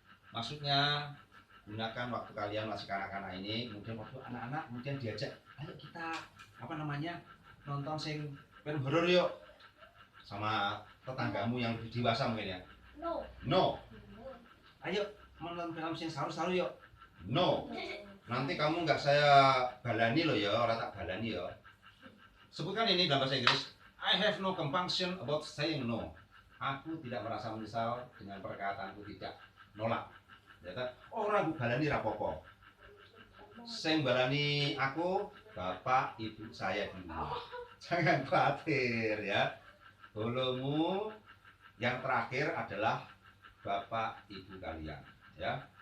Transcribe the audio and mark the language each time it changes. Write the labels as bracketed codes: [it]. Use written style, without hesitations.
[id] Maksudnya, gunakan waktu kalian masih kanak-kanak ini, kemudian waktu anak-anak, kemudian diajak, ayo kita nonton film horor yuk, sama tetanggamu yang lebih dewasa mungkin ya. [en] No. [id] Ayo menonton film [jv] sing saru-saru [id] yuk. No. Nanti kamu nggak saya balani loh ya, orang tak balani ya. Sebutkan ini dalam bahasa Inggris. [en] I have no compunction about saying no. [id] Aku tidak merasa menyesal dengan perkataanku tidak, nolak. Ya, orang balani [jv] rapopo. Sing balani aku [id] bapak ibu saya di rumah. Jangan khawatir ya. Bolomu yang terakhir adalah bapak ibu kalian. Ya.